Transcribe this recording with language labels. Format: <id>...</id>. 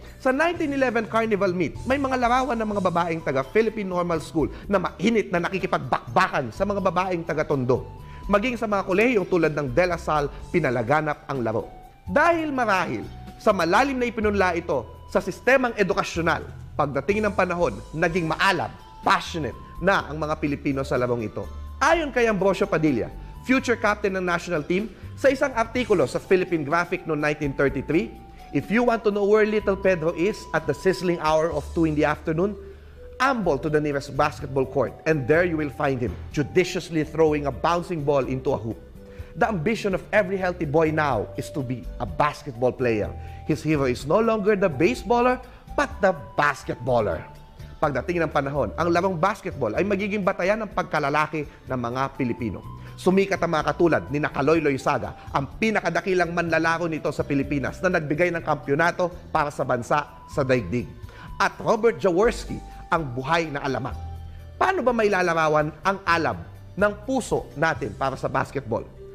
<tl>Sa 1911 Carnival Meet, may mga larawan ng mga babaeng taga Philippine Normal School na mainit na nakikipagbakbakan sa mga babaeng taga Tondo. Maging sa mga kolehiyong tulad ng De La Salle, pinalaganap ang laro. Dahil marahil sa malalim na ipinunla ito sa sistemang edukasyonal, pagdating ng panahon, naging maalam, passionate na ang mga Pilipino sa larong ito. Ayon kay</tl> <en>Ambrosio Padilla, future captain ng national team,</en> <tl>sa isang artikulo sa</tl> <en>Philippine Graphic noong 1933, if you want to know where little Pedro is at the sizzling hour of 2 in the afternoon, amble to the nearest basketball court and there you will find him judiciously throwing a bouncing ball into a hoop. The ambition of every healthy boy now is to be a basketball player. His hero is no longer the baseballer, but the basketballer.</en> <tl>Pagdating ng panahon, ang larong basketball ay magiging batayan ng pagkalalaki ng mga Pilipino. Sumikat ang mga katulad ni Kaloy Loizaga, ang pinakadakilang manlalaro nito sa Pilipinas na nagbigay ng kampyonato para sa bansa sa daigdig. At Robert Jaworski, ang buhay na alamat. Paano ba may lalarawan ang alab ng puso natin para sa basketball?</tl>